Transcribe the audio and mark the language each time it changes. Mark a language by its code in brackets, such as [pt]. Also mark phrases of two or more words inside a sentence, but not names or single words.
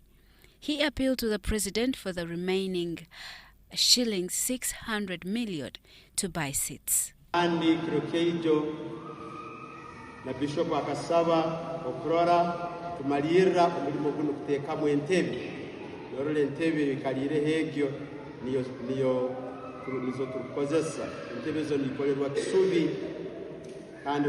[en] He appealed to the president for the remaining shillings 600 million to buy seats. [ttj] Andi Kirokeijo na Bishop akasaba okurora tumalira omulimo guno kutekamu entebe yorole entebe bikalire hegyo niyo nizo tukozesa entebe zo nikolerwa kisubi kandi